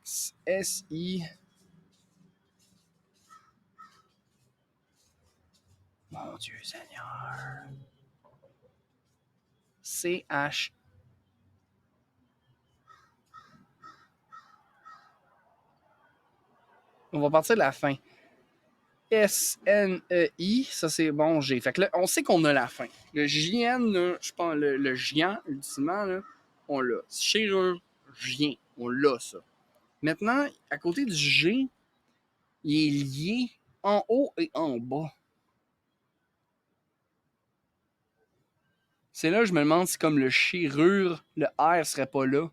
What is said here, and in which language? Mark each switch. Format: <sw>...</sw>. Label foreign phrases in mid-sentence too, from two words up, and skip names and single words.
<fr>S-I. Mon Dieu Seigneur. C-H. On va partir de la fin. S-N-E-I, ça c'est bon G. Fait que là, on sait qu'on a la fin. Le JN, là, je pense, le GIAN, ultimement, là, on l'a. Chirurgien, on l'a, ça. Maintenant, à côté du G, il est lié en haut et en bas. C'est là que je me demande si comme le chirurg, le R serait pas là.</fr>